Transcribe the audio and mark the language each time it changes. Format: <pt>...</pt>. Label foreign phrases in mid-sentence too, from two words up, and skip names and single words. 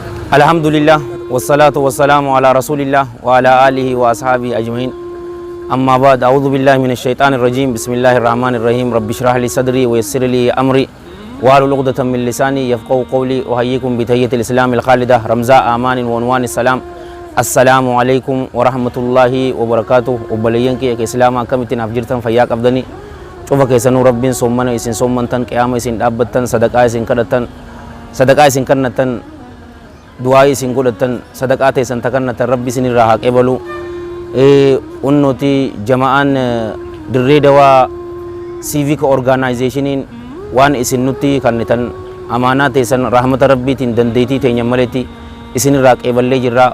<ar>الحمد لله والصلاة والسلام على رسول الله وعلى آله وأصحابه أجمعين. أما بعد، أعوذ بالله من الشيطان الرجيم. بسم الله الرحمن الرحيم. رب اشرح لي صدري ويسر لي أمري واحلل عقدة من لساني يفقهوا قولي. أحييكم بتحية الإسلام الخالدة رمز الأمان وعنوان السلام. السلام عليكم ورحمة الله وبركاته.</ar> <om>Obboleeyyan kiyya ke islama akkamittiin afjirtan fayyaa qabdani. Cufa keessanuu rabbiin sommana isin sommantan, qiyaama isin dhaabbattan, sadaqaa isin kadhattan, sadaqaa isin kannatan, du'aa isin godhatan, sadaqaa teessan takannatan rabbi isinirraa haa qeebalu. Unnoti jama'aan dirree dawaa</om> <en>civic organizationiin</en> <om>waan isin nutti kannitan amaanaa teessan rahmata rabbiitiin dandeetii teenya maletti isinirraa qeeballee jirra.</om>